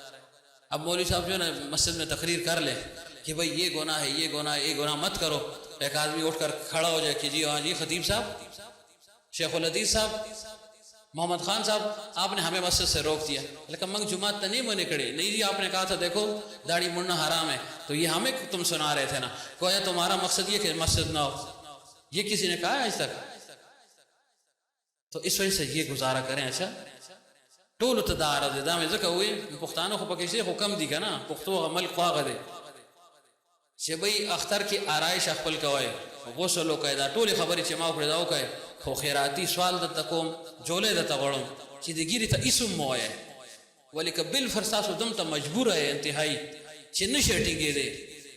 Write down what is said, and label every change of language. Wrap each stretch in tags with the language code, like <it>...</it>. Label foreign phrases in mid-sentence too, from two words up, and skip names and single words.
<ur>اب مولوی صاحب جو ہے نا مسجد میں تقریر کر لے کہ بھئی یہ گناہ ہے، یہ گناہ ہے، یہ گناہ مت کرو، ایک آدمی اٹھ کر کھڑا ہو جائے کہ جی ہاں جی خطیب صاحب، شیخ الحدیث صاحب، محمد خان صاحب، آپ نے ہمیں مسجد سے روک دیا، لیکن منگ جماعت نہیں منے کھڑے، نہیں جی آپ نے کہا تھا دیکھو داڑھی مڑنا حرام ہے، تو یہ ہمیں تم سنا رہے تھے نا، گویا تمہارا مقصد یہ کہ مسجد نہ ہو، یہ کسی نے کہا ہے آج تک؟ تو اس وجہ سے یہ گزارا کریں۔</ur> <ps>اچھا ټول ته دا عرض دا مې ځکه وې پښتانه خو پکې شي خو کم دي که نه، پښتو عمل خواغه دی چې بھئی اختر کې آرایش خپل کوئ، غسل وکئ، دا ټولې خبرې چې ما وکړې دا وکئ، خو خیراتي سوال درته کوم، جولې درته غواړم چې د ګیرې ته اسم مه وایئ، ولې که بالفرض تاسو دم ته مجبوره یې انتهایي چې نشئ ټینګېدی،</ps>